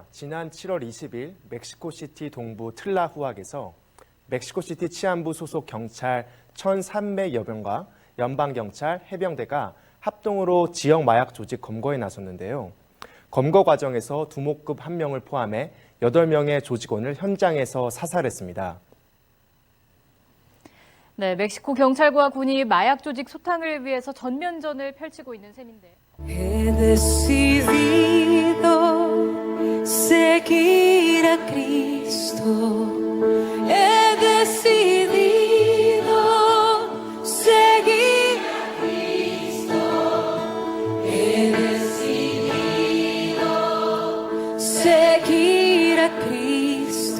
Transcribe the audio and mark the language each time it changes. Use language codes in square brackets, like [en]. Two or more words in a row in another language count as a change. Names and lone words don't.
[ko] 지난 7월 20일 멕시코시티 동부 틀라후악에서 멕시코시티 치안부 소속 경찰 1,300여 명과 연방경찰, 해병대가 합동으로 지역 마약 조직 검거에 나섰는데요. 검거 과정에서 두목급 1명을 포함해 8명의 조직원을 현장에서 사살했습니다. 네, 멕시코 경찰과 군이 마약 조직 소탕을 위해서 전면전을 펼치고 있는 셈인데. [es] He decidido seguir a Cristo. He decidido seguir a Cristo. He decidido seguir a Cristo.